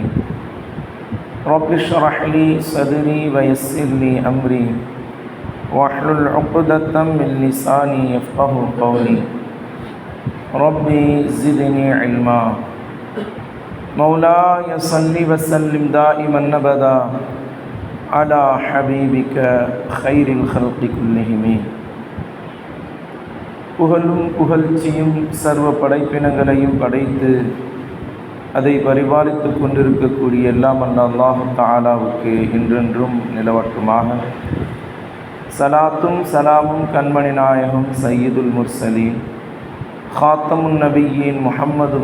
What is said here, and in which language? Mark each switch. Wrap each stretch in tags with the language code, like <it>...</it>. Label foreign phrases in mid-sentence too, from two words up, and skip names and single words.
<ar>رب اشرح لي صدري ويسر لي أمري واحلل عقدة من لساني يفقه قولي. ربي زدني علما. مولاي صل وسلم دائما أبدا على حبيبك خير الخلق كلهم.</ar> <ta>புகழும் புகழ்ச்சியும் சர்வ படைப்பினங்களையும் படைத்து அதை பரிபாலித்து கொண்டிருக்கக்கூடிய எல்லாம் அல்லாஹ் தஆலாவுக்கு என்றென்றும் நிலவட்டுமாக. சலாத்தும் சலாமும் கண்மணி நாயகம்</ta> <ar>سيد المرسلين خاتم النبيين</ar> <ta>முஹம்மது</ta>